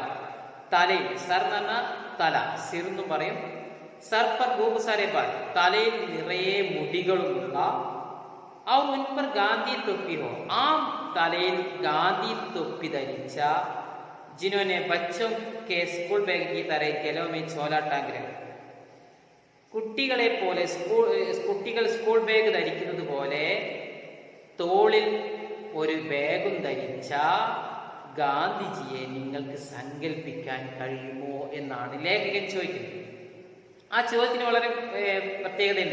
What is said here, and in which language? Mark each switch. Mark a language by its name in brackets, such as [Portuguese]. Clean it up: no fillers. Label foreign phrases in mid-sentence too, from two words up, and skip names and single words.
[Malayalam] തലയിൽ, സർ എന്ന് പറഞ്ഞാൽ തല, സിർ എന്നും പറയും, [Hindi] सर पर खूब सारे बाल, [Malayalam] തലയിൽ നിറയെ മുടികളുമുള്ള, [Hindi] और उन पर गांधी टोपी हो, [Malayalam] ആ തലയിൽ ഗാന്ധി തൊപ്പി ധരിച്ച, [Hindi] जिन्होंने बच्चों के स्कूल बैग की तरह गलों में झोला टांग रहे, [Malayalam] കുട്ടികളെ പോലെ കുട്ടികൾ സ്കൂൾ ബാഗ് ധരിക്കുന്നത് പോലെ തോളിൽ ഒരു ബാഗും ധരിച്ച ഗാന്ധിജിയെ നിങ്ങൾക്ക് സങ്കല്പിക്കാൻ കഴിയുമോ എന്നാണ് ലേഖകൻ ചോദിക്കുന്നത്. ആ ചോദ്യത്തിന് വളരെ പ്രത്യേകതയുണ്ട്.